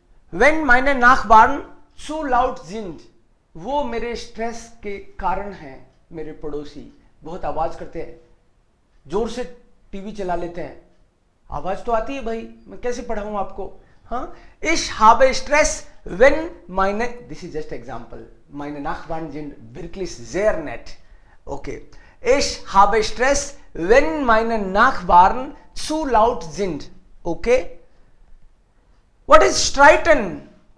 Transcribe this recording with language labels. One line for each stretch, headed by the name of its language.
German: Wenn meine Nachbarn zu laut sind.
Hindi: वो मेरे stress के कारण हैं. मेरे पड़ोसी बहुत आवाज करते हैं, जोर से टीवी चला लेते हैं. आवाज तो आती है भाई, मैं कैसे पढ़ाऊं आपको. हाँ,
German: ich habe Stress wenn meine,
English: this is just example,
German: meine Nachbarn sind wirklich sehr nett. Okay. Ich habe Stress, wenn meine Nachbarn zu laut sind.
English: Okay. What is streiten?